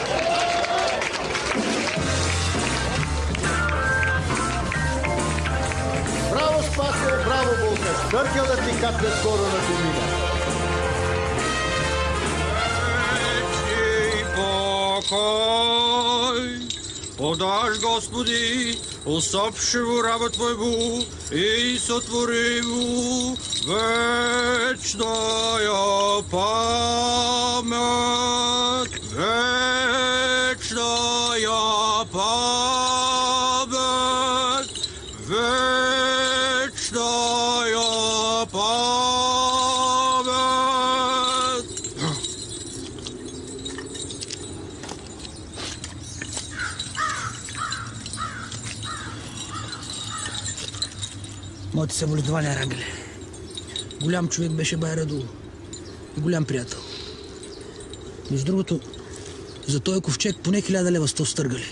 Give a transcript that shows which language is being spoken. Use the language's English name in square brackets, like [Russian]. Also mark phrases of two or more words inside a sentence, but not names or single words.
[Bulgarian] Браво, Спасе, браво, Булка! Стъркал да ти капне скоро на домина. [Church Slavic] Подаш, Господи, усопшего раба Твоего и сотвори му вечная память, вечная память, вечная память. [Bulgarian] Моите съболезнования, Рангеле. Голям човек беше бай Радул. И голям приятел. Между другото, за този ковчег поне 1000 лева сте стъргали.